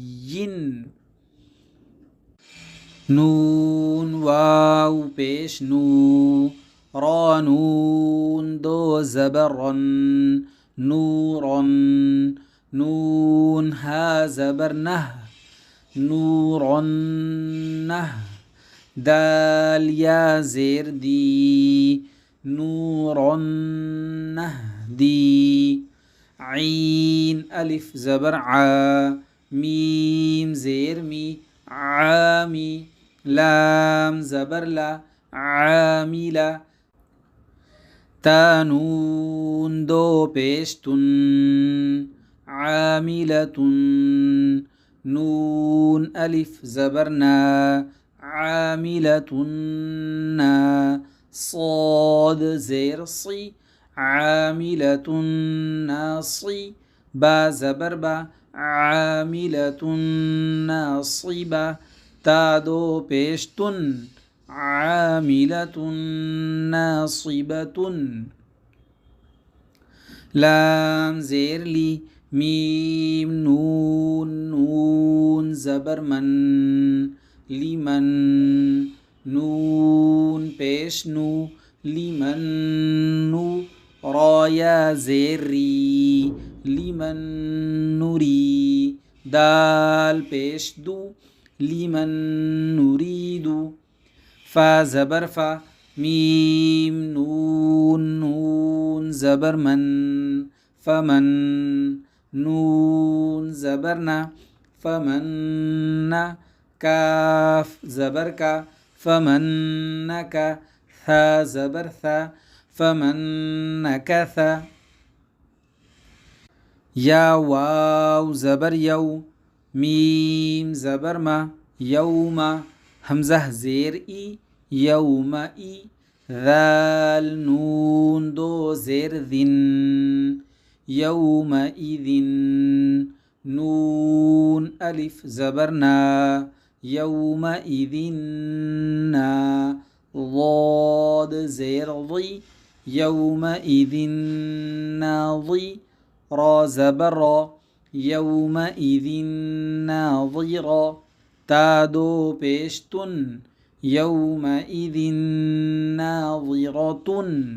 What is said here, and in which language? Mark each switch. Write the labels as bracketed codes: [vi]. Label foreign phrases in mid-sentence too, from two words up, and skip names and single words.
[ur] نون واو پیش نو را نون دو زبرن نورن نون ہا زبر نہ نورن نہ دال یا زیر دی نورن نہدی عین الف زبر ع میم زیر می عامی لام زبر لا عاملہ تا نون دو پیش تن عاملتن نون الف زبر نا عاملتن نا صاد زیر صی عاملتن ناصی با زبر با عاملتن ناصبہ تا دو پیش تن عاملتن ناصبتن لام زیر لی میم نون نون زبر من لیمن نون پیش نو لیمن نو را یا زیر ری لیمن نوری دال پیش دو لیمن نوریدو فا زبر فا میم نون نون زبر من فمن نون زبر نا فمن نا کاف زبر کا فمن نکا ثا زبر ثا فمن نکثا یا واو زبر یو میم زبر ما یوم حمزہ زیر ای یوم ای ذال نون دو زیر ذن یوم ایذن نون الف زبر نا یوم ایذن نا ضاد زیر ضی یوم ایذن ناضی را زبر را یوم ایذن ناظرا تا دو پیش تن یوم ایذن ناظرتن.